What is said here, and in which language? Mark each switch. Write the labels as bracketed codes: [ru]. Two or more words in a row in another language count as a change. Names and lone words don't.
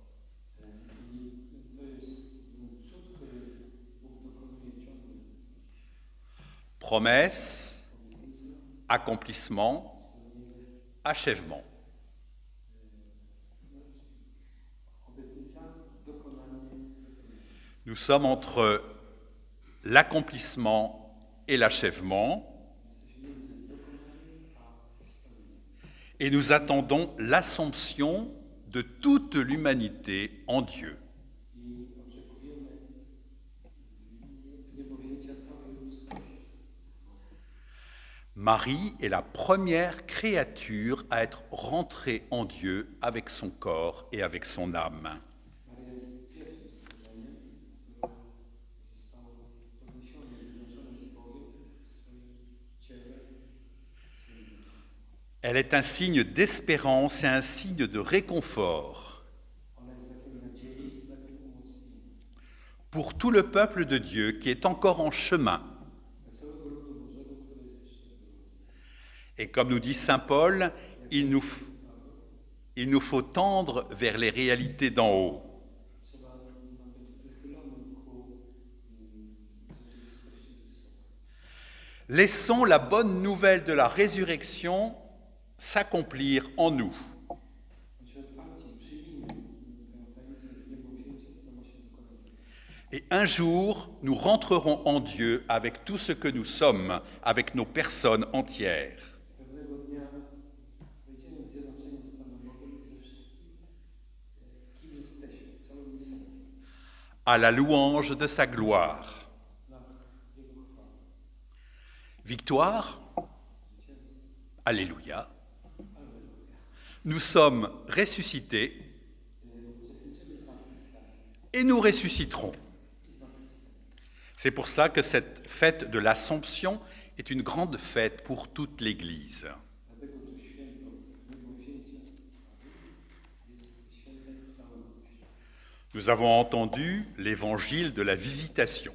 [pl] I to jest cud, który Bóg dokonuje ciągle. [fr] Promesse, accomplissement, achèvement. [pl] Obietnica, dokonanie. [fr] Nous sommes entre l'accomplissement et l'achèvement [pl] Jesteśmy między dokonaniem a spełnieniem. [fr] et nous attendons l'assomption de toute l'humanité en Dieu. [pl] I oczekujemy niebowzięcia całej ludzkości. [fr] Marie est la première créature à être rentrée en Dieu avec son corps et avec son âme. [pl] Maria jest pierwszym stworzeniem, które zostało podniesione, zjednoczone z Bogiem w swoim ciele, w swoim duchu. [fr] Elle est un signe d'espérance et un signe de réconfort [pl] Ona jest znakiem nadziei i znakiem umocnienia. [fr] pour tout le peuple de Dieu qui est encore en chemin. [pl] Dla całego ludu Bożego, który jest jeszcze w drodze. [fr] Et comme nous dit Saint Paul, il nous faut tendre vers les réalités d'en haut. [pl] Trzeba nam być wychylonym ku rzeczywistości z wysoka. [fr] Laissons la bonne nouvelle de la résurrection s'accomplir en nous. [pl] Bądźmy otwarci, przyjmijmy tę tajemnicę niebowzięcia, która ma się dokonać. [fr] Et un jour, nous rentrerons en Dieu avec tout ce que nous sommes, avec nos personnes entières. [pl] Pewnego dnia wejdziemy w zjednoczenie z Panem Bogiem i ze wszystkim, kim jesteśmy, całymi sobą, [fr] À la louange de sa gloire. [pl] na Jego chwałę. [fr] Victoire, [pl] Zwycięstwo. [fr] alléluia. [pl] Alleluja. [fr] Nous sommes ressuscités [pl] Uczestniczymy w zmartwychwstaniu [fr] et nous ressusciterons. [pl] i zmartwychwstaniu. [fr] C'est pour cela que cette fête de l'Assomption est une grande fête pour toute l'Église. [pl] Dlatego to święto niebowzięcia jest świętem całego Kościoła. [fr] Nous avons entendu l'évangile de la visitation.